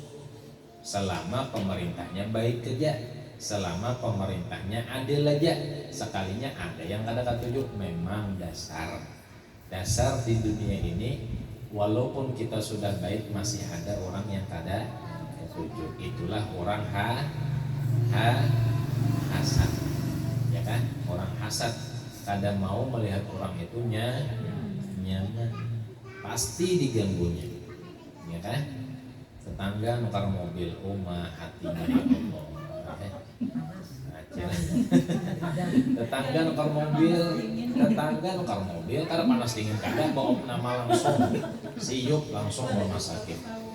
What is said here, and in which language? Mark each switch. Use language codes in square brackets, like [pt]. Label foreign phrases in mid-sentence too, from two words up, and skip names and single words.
[bjn] Selama pemerintahnya baik kerja, selama pemerintahnya adil aja, sekalinya ada yang kada ketujuh, memang dasar di dunia ini, walaupun kita sudah baik masih ada orang yang kada ketujuh. Itulah orang hasad, ya kan? Orang hasad kada mau melihat orang itu nyaman, pasti diganggunya, ya kan? Tetangga nukar mobil, hatinya ya Allah. Tetangga nukar mobil, karena panas dingin kada bawa nama langsung siup langsung rumah sakit.